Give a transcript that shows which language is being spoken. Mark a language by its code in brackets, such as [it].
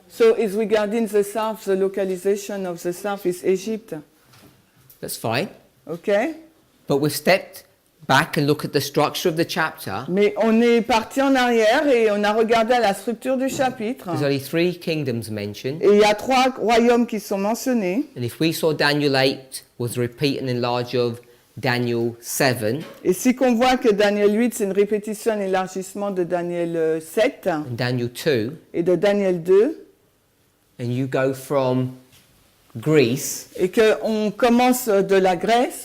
[en] So is regarding the south, the localization of the south is Egypt. That's fine. Okay? But we've stepped back and look at the structure of the chapter. [fr] Mais on est parti en arrière et on a regardé à la structure du chapitre. [en] There's only 3 kingdoms mentioned. [fr] Et il y a 3 royaumes qui sont mentionnés. [en] And if we saw Daniel 8 was a repeat and enlarge of Daniel 7, [fr] Et si qu'on voit que Daniel 8, c'est une répétition, un élargissement de Daniel 7 [en] and Daniel 2, [fr] et de Daniel 2, [en] and you go from Greece, [fr] et qu'on commence de la Grèce,